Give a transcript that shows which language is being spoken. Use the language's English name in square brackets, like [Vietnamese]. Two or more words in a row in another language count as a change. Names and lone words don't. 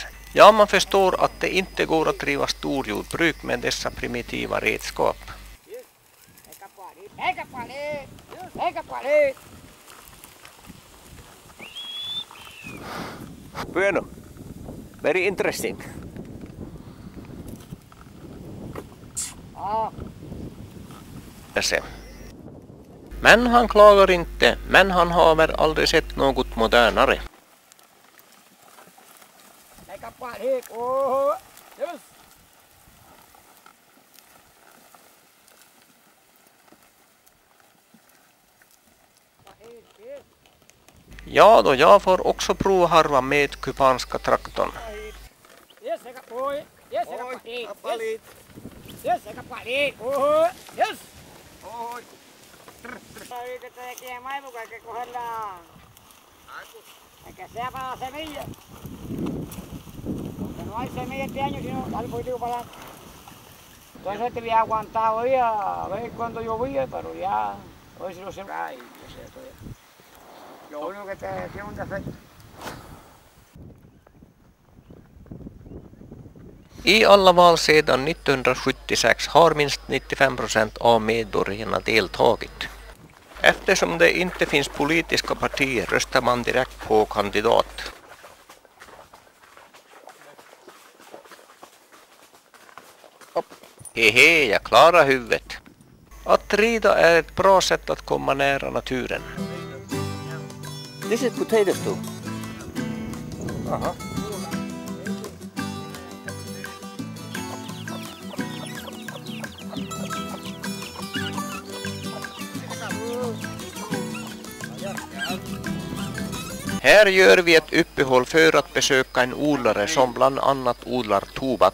[Swedish] Ja, man förstår att det inte går att driva storjordbruk med dessa primitiva redskap. [English] Bueno, very interesting. [Swedish] Men han klagar inte, men han har väl aldrig sett något modernare. Ja då, jag får också prova harva med kubanska traktorn. [Spanish] Hay que cogerla, hay que sea para la semilla. Porque no hay semilla este año, sino darle positivo para adelante. Entonces te voy a aguantar hoy a ver cuándo llovía, pero ya, a ver si lo sembra. Ay, yo sé, lo único que te tiene un defecto. [Swedish] I alla val sedan 1976 har minst 95% av medborgarna deltagit. Eftersom det inte finns politiska partier röstar man direkt på kandidat. Hehe, jag klarar huvudet. Att rida är ett bra sätt att komma nära naturen. [English] This is potatoes too. Aha. [Swedish] Här gör vi ett uppehåll för att besöka en odlare som bland annat odlar tobak.